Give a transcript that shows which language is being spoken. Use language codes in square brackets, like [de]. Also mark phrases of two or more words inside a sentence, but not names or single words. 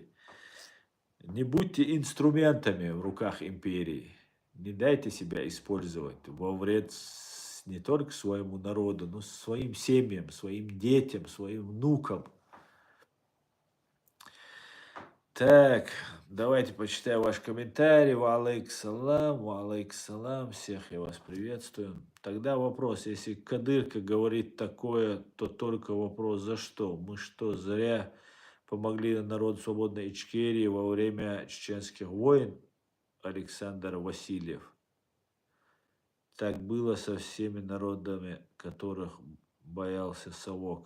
[ru] Не будьте инструментами в руках империи. Не дайте себя использовать во вред не только своему народу, но своим семьям, своим детям, своим внукам. Так, давайте почитаю ваш комментарий. [ar] وعليك سلام, [ru] всех я вас приветствую. Тогда вопрос, если Кадырка говорит такое, то только вопрос, за что? Мы что, зря помогли народу свободной Ичкерии во время чеченских войн? Александр Васильев. Так было со всеми народами, которых боялся совок.